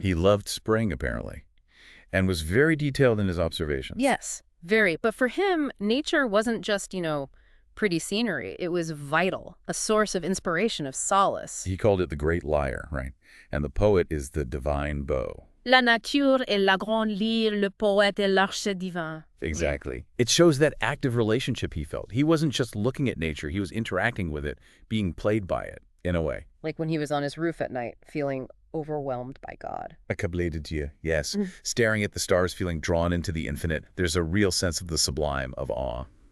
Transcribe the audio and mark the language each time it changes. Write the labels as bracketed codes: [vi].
[en] He loved spring, apparently, and was very detailed in his observations. Yes, very. But for him, nature wasn't just, pretty scenery. It was vital, a source of inspiration, of solace. He called it the great lyre, right? And the poet is the divine bow. [fr] La nature est la grande lyre, le poète est l'arche divin. [en] Exactly. It shows that active relationship he felt. He wasn't just looking at nature, he was interacting with it, being played by it, in a way. Like when he was on his roof at night, feeling overwhelmed by God. [fr] Accablé de Dieu, [en] yes. Staring at the stars, feeling drawn into the infinite. There's a real sense of the sublime, of awe.